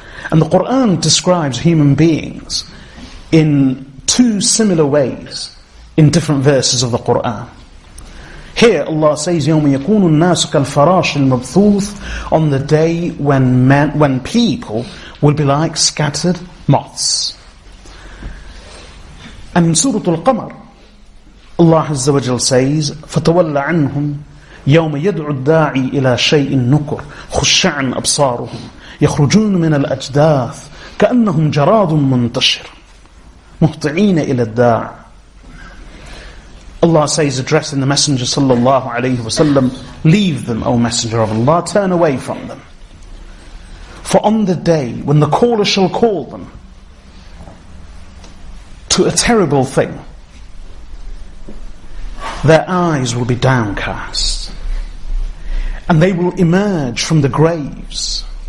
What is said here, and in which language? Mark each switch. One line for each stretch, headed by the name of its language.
English: And the Qur'an describes human beings in two similar ways in different verses of the Qur'an. Here Allah says,
Arabic: يَوْمَ يَكُونُ النَّاسُ كَالْفَرَاشِ الْمَبْثُوثِ,
English: on the day when people will be like scattered moths. And in Surah Al-Qamar, Allah Azza wa Jal says,
Arabic: فَتَوَلَّ عَنْهُمْ يَوْمَ يَدْعُ الدَّاعِي إِلَى شَيْءٍ نُكُرٍ خُشَّعًا أَبْصَارُهُمْ يَخْرُجُونَ مِنَ الْأَجْدَاثِ كَأَنَّهُمْ جَرَادٌ مُنْتَشِرٌ مُهْطِعِينَ إِلَى الدَّاعِ.
English: Allah says, addressing the Messenger sallallahu alayhi wasallam, leave them, O Messenger of Allah, turn away from them. For on the day when the caller shall call them to a terrible thing, their eyes will be downcast and they will emerge from the graves.